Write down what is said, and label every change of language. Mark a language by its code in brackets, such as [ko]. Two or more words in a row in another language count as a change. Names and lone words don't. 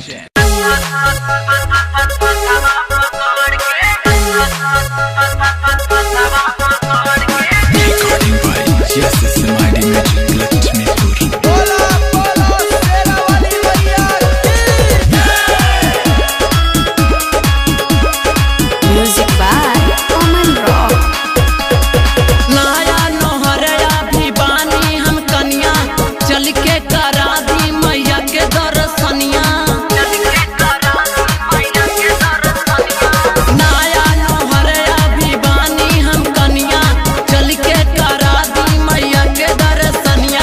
[en] Recording by SMID Music Lakshmipur. Music by Oman Rock. [bho] नया नोहरया भी बानी हम कन्या चल के करा दी मैया के दर्शनिया। नया नोहरया भी बानी हम कन्या चल के करा दी मैया के दर्शनिया।